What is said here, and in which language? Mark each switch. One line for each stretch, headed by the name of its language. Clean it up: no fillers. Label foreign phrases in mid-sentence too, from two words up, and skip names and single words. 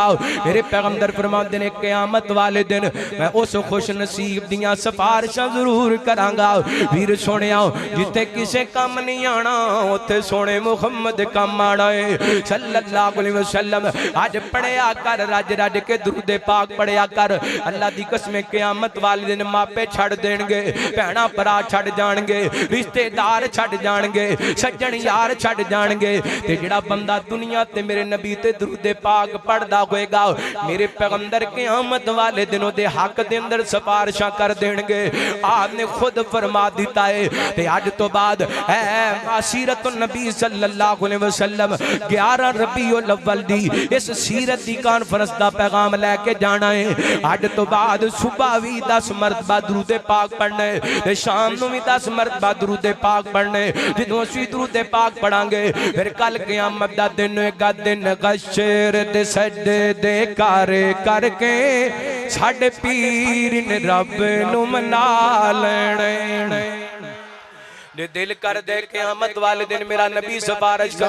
Punjabi: میرے پیغمبر فرماتے نے قیامت والے دن میں اس خوش نصیب دیاں سفارشاں ضرور کراں گا. ویر سوہنیا جتھے کسے کم نہیں آنا اتھے سوہنے محمد کم آنا ہے
Arabic: صلى الله عليه وسلم.
Punjabi: اج پڑھیا کر رج رج کے درود پاک پڑھیا کر. اللہ دی قسم قیامت والے دن ماپے چھڈ دین گے، بھیناں بھرا چھڈ جان گے، رشتہ دار چھڈ جان گے، سجن یار چھڈ جان گے. تے جہڑا بندہ دنیا تے میرے نبی تے درود پاک پڑھدا ہوئے گا میرے پیغمبر قیامت والے دنوں دے حق دے اندر سفارشاں کر دین گے. آپ نے خود فرما دتا ہے۔ تے اج توں بعد سیرت النبی
Arabic: صلى الله عليه وسلم
Punjabi: 11 ربیع الاول دی اس سیرت دی کانفرنس دا پیغام لے کے جانا ہے. اج توں بعد صبح بھی 10 مرتبہ درود پاک پڑھنا ہے، شام نوں بھی 10 مرتبہ درود پاک پڑھنا ہے. جدوں اسیں درود پاک پڑھاں گے پھر کل قیامت دا دن ہوئے گا، دن گشر دے سجدے دے کرکے ساڈے پیر نے رب نوں منا لینے. دل کردے قیامت والے دن میرا نبی سفارش کرے.